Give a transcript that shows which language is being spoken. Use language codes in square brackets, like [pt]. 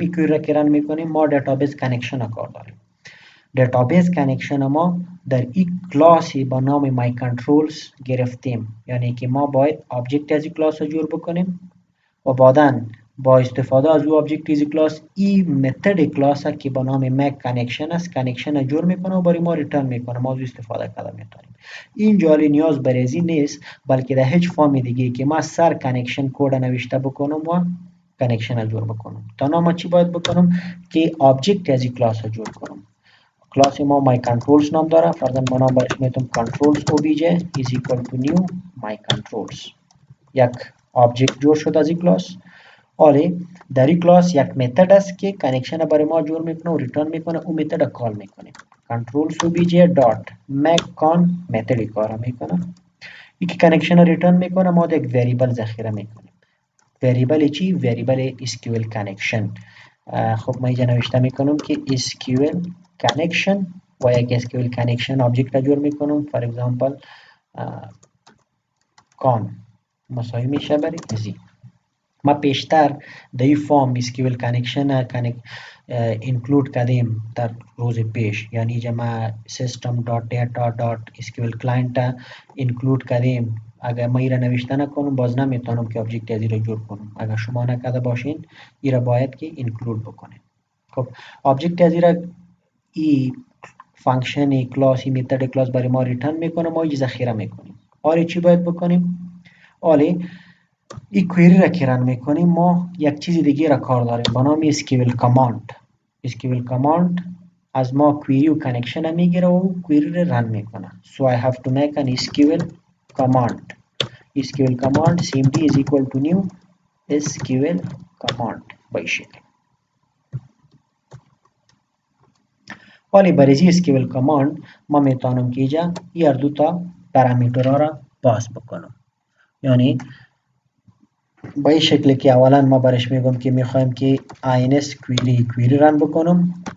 [fa] این کویری را که رن میکنیم ما دیتابیس کانکشن کار داریم. دیتابیس کانکشن ما در این کلاسی با نام مای کنترلز گرفتیم یعنی که ما باید آبجکت از این کلاس رو جور بکنیم و بعداً با استفاده از او آبجکت از کلاس این متد کلاس که با نام مک کانکشن است کانکشن جور میکنه و برای ما ریترن میکنه. ما از استفاده کرده میتونیم. اینجا نیاز به ریزی نیست بلکه در هیچ فرم دیگه که ما سر کانکشن کد نوشته بکنم و کانکشن جور بکنم. تا ما چی باید بکنم که آبجکت از کلاس جور کنم. کلاس ما my controls نام داره. [en] فرضاً ما نام برش میتونم controls obj is equal to new my controls. [fa] یک آبجکت جور شد از این کلاس. حالا در این کلاس یک متد است که کانکشن برای ما جور میکنه و ریترن میکنه. اون متد کال میکنیم. [en] controls obj dot make con method کار میکنه. [fa] این که کانکشن ریترن میکنه ما یک وریبل ذخیره میکنیم. وریبل چی؟ وریبل SQL کانکشن. خب ما اینجا نوشته میکنم که SQL connection و یک SQL connection آبجکت جور میکنم. for example con مساوی میشه برای زی. ما پیشتر در این فارم اسکیول کانکشن اینکلود کردیم در روز پیش، یعنی اینجا ما system dot data dot sql client اینکلود کردیم. اگر ما ایره نوشته نکنم باز نمیتونم که آبجکت از رو جور کنم. اگر شما نکرده باشین ایره باید که اینکلود بکنید. خب آبجکت از ای فانکشن کلاس ای میتد کلاس برای ما ریترن میکنه، ما این ذخیره میکنیم. آره چی باید بکنیم؟ آره این کویری را که رن میکنیم ما یک چیز دیگه را کار داریم به نام اسکیول کاماند. اسکیول کاماند از ما کویری و کانکشن میگیره و کویری را رن میکنه. [en] So I have to make an SQL command. SQL command cmd is equal to new SQL command به شکل. [fa] ولی برای SQL command ما میتونم که اینجا این دو تا پرامیترها را پاس بکنم. یعنی با این شکل که اولا ما برش میگم که میخوایم که ins query رن بکنم.